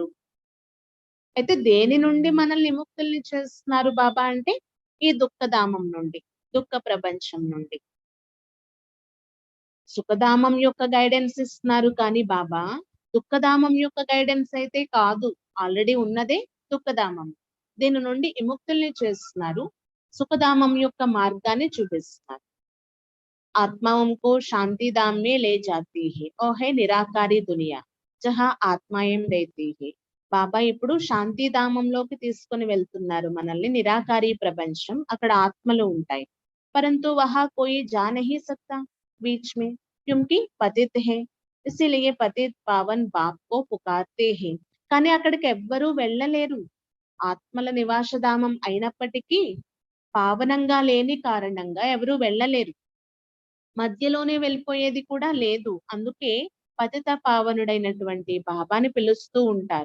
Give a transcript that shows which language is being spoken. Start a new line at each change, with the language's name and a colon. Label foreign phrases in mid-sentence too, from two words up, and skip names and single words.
Telugu: అయితే దేని నుండి మనల్ని విముక్తుల్ని చేస్తున్నారు బాబా అంటే ఈ దుఃఖధామం నుండి, దుఃఖ ప్రపంచం నుండి. సుఖధామం యొక్క గైడెన్స్ ఇస్తున్నారు కానీ బాబా దుఃఖధామం యొక్క గైడెన్స్ అయితే కాదు. ఆల్రెడీ ఉన్నదే దుఃఖధామం. దీని నుండి విముక్తుల్ని చేస్తున్నారు, సుఖధామం యొక్క మార్గాన్ని చూపిస్తున్నారు.
Hindi: आत्माओं को शांति धाम में ले जाती है और है निराकारी दुनिया जहाँ ఆత్మాయం रहती है.
Telugu: బాబా ఇప్పుడు శాంతి ధామంలోకి తీసుకొని వెళ్తున్నారు మనల్ని. నిరాకారి ప్రపంచం, అక్కడ ఆత్మలు ఉంటాయి.
Hindi: परंतु वहां कोई जा नहीं सकता बीच में क्योंकि पतित है, इसीलिए पतित पावन बाप को पुकारते हैं.
Telugu: కానీ అక్కడికి ఎవ్వరూ వెళ్ళలేరు. ఆత్మల నివాసధామం అయినప్పటికీ పావనంగా లేని కారణంగా ఎవరూ వెళ్ళలేరు. మధ్యలోనే వెళ్ళిపోయేది కూడా లేదు. అందుకే పతిత పావనుడైనటువంటి బాబాని పిలుస్తూ ఉంటారు.